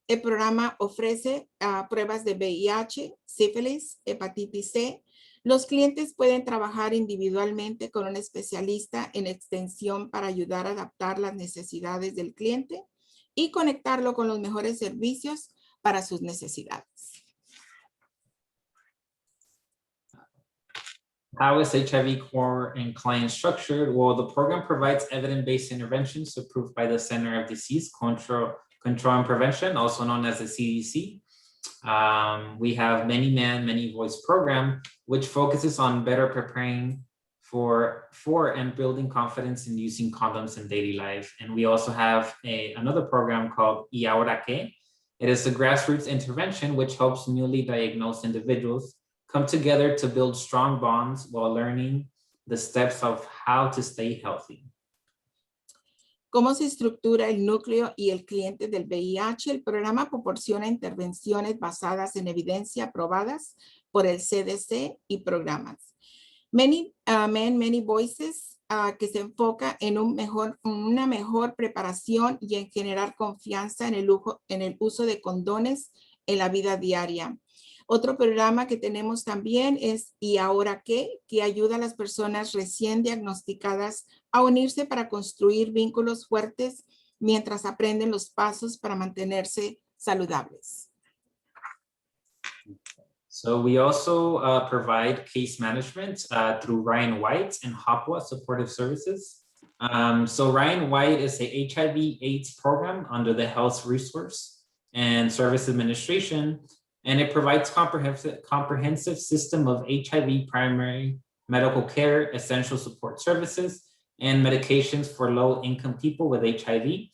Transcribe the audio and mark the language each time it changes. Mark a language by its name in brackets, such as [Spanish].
[Spanish] El programa ofrece pruebas de VIH, sífilis, hepatitis C. Los clientes pueden trabajar individualmente con un especialista en extensión para ayudar a adaptar las necesidades del cliente y conectarlo con los mejores servicios para sus necesidades. [English] How is HIV core and client structured? Well, the program provides evidence-based interventions approved by the Center of Disease Control and Prevention, also known as the CDC. We have Many Man, Many Voice program, which focuses on better preparing for and building confidence in using condoms in daily life. And we also have another program called Y Ahora Qué. It is a grassroots intervention which helps newly diagnosed individuals come together to build strong bonds while learning the steps of how to stay healthy. [Spanish] ¿Cómo se estructura el núcleo y el cliente del VIH? El programa proporciona intervenciones basadas en evidencia probadas por el CDC y programas. Many Men, Many Voices, que se enfoca en una mejor preparación y en generar confianza en el uso de condones en la vida diaria. Otro programa que tenemos también es ¿Y ahora qué? Que ayuda a las personas recién diagnosticadas a unirse para construir vínculos fuertes mientras aprenden los pasos para mantenerse saludables. [English] So we also provide case management through Ryan White and HOPWA Supportive Services. So Ryan White is a HIV/AIDS program under the Health Resource and Service Administration, and it provides comprehensive system of HIV primary medical care, essential support services, and medications for low-income people with HIV.